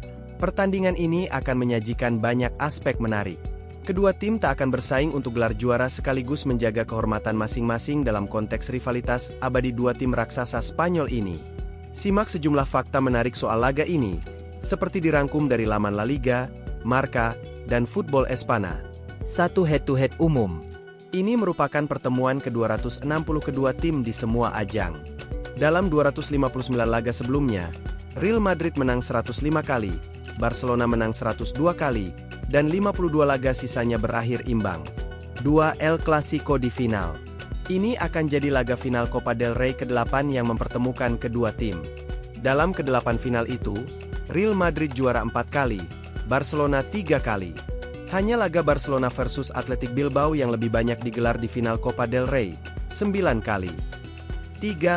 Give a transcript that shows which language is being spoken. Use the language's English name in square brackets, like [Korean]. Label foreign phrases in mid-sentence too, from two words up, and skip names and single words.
[Indonesian] Pertandingan ini akan menyajikan banyak aspek menarik. Kedua tim tak akan bersaing untuk gelar juara sekaligus menjaga kehormatan masing-masing dalam konteks rivalitas abadi dua tim raksasa Spanyol ini. Simak sejumlah fakta menarik soal laga ini, seperti dirangkum dari laman La Liga, Marca, dan Football Espana. 1. Head-to-head umum. Ini merupakan pertemuan ke-260 kedua tim di semua ajang. Dalam 259 laga sebelumnya, Real Madrid menang 105 kali, Barcelona menang 102 kali, dan 52 laga sisanya berakhir imbang. 2. El Clasico di final. Ini akan jadi laga final Copa del Rey ke-8 yang mempertemukan kedua tim. Dalam ke-8 final itu, Real Madrid juara 4 kali, Barcelona 3 kali. Hanya laga Barcelona versus Athletic Bilbao yang lebih banyak digelar di final Copa del Rey, 9 kali. 3.